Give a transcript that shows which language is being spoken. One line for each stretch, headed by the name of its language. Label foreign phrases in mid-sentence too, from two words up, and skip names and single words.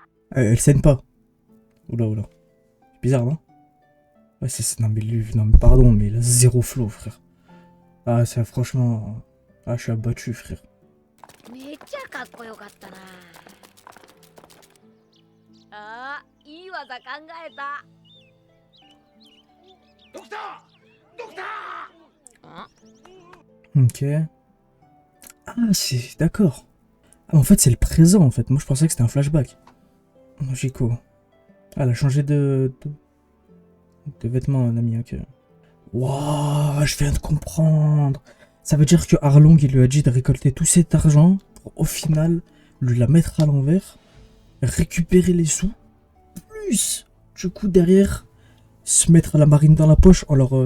French: Elle saigne pas. Oula, oula. C'est bizarre, non? Ouais, non, mais lui, non, mais pardon, mais il a zéro flow, frère. Ah, ça, franchement. Ah, je suis abattu, frère.
Japanese: めっちゃかっこよかったな。あー、いい技考えた。ドクタードクター
French: Ok. Ah, c'est... D'accord. Ah, en fait, c'est le présent, en fait. Moi, je pensais que c'était un flashback. Logico. Ah, elle a changé de vêtements, un ami, ok. Waouh, je viens de comprendre. Ça veut dire que Arlong, il lui a dit de récolter tout cet argent pour, au final, lui la mettre à l'envers, récupérer les sous, plus, du coup, derrière, se mettre la marine dans la poche en leur...